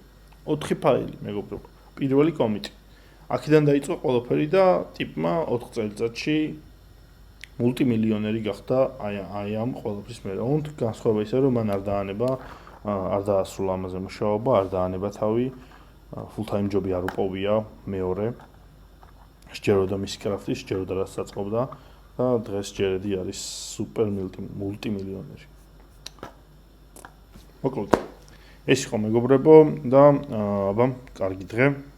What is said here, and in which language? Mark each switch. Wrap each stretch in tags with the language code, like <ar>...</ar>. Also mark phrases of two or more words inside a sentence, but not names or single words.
<ka>4 ფაილი, მეგობრებო. პირველი კომიტი. აქედან დაიწყო ყველაფერი და ტიპმა 4 წელიწადში მულტიმილიონერი გახდა აი ამ ყველაფრის მერე. განსხვავება ისე რომ მან არ დაანება, არ დაასრულა ამაზე მუშაობა, არ დაანება თავი,</ka> <en>full time job-</en> <ka>ი არ უპოვია მეორე. სჯეროდა მისი კრაფტი, სჯეროდა რაც საწყობდა და დღეს ჯერედი არის სუპერ მულტიმილიონერი. მოკლედ ეს იყო მეგობრებო და აბა, კარგი დღე.</ka>